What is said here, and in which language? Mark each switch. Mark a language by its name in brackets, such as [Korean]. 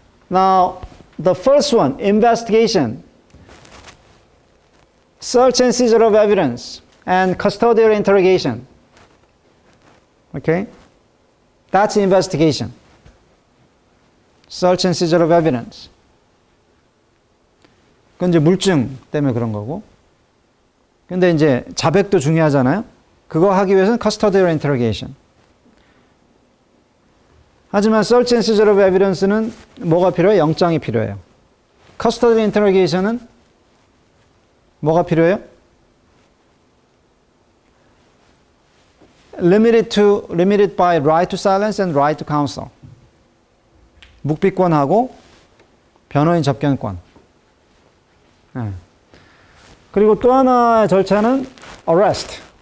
[English] Now, the first one, investigation, search and seizure of evidence, and custodial interrogation. Okay? That's investigation. Search and seizure of evidence. [Korean] 그건 이제 물증 때문에 그런 거고. 근데 이제 자백도 중요하잖아요. 그거 하기 위해서는 custodial interrogation. 하지만 [English] search and seizure of evidence [Korean] 는 뭐가 필요해요? 영장이 필요해요. custodial interrogation은 뭐가 필요해요? [English] limited by right to silence and right to counsel. [Korean] 묵비권하고 변호인 접견권. 네. 그리고 또 하나의 절차는 arrest.